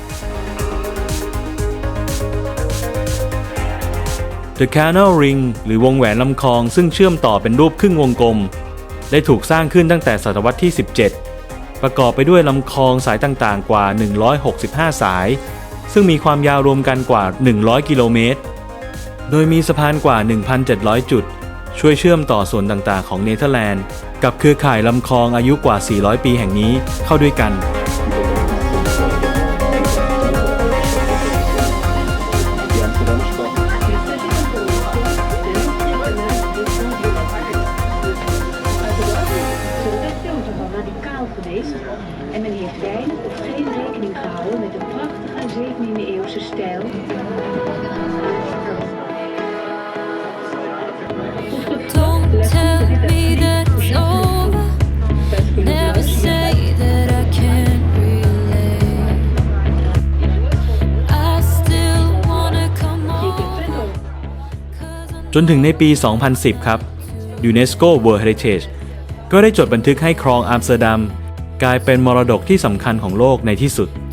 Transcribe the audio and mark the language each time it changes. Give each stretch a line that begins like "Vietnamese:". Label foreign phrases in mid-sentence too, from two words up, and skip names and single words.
Thai: The Canal Ring หรือวงแหวนลำคลองซึ่งเชื่อมต่อเป็นรูปครึ่งวงกลมได้ถูกสร้างขึ้นตั้งแต่ศตวรรษที่ 17ประกอบไปด้วยลำคลองสายต่างๆกว่า165สายซึ่งมีความยาวรวมกันกว่า100กิโลเมตรโดยมีสะพานกว่า 1,700 จุดช่วยเชื่อมต่อส่วนต่างๆของเนเธอร์แลนด์กับเครือข่ายลำคลองอายุกว่า400ปีแห่งนี้เข้าด้วยกัน
Dutch: en men heeft weinig of geen rekening gehouden met de prachtige 17e-eeuwse stijl.
English: Don't tell me that it's over. Never say that I can't relate. I still wanna come over.
Thai: จนถึงในปี 2010 ครับ UNESCO World Heritage ก็ได้จดบันทึกให้คลองอัมสเตอร์ดัมกลายเป็นมรดกที่สำคัญของโลกในที่สุด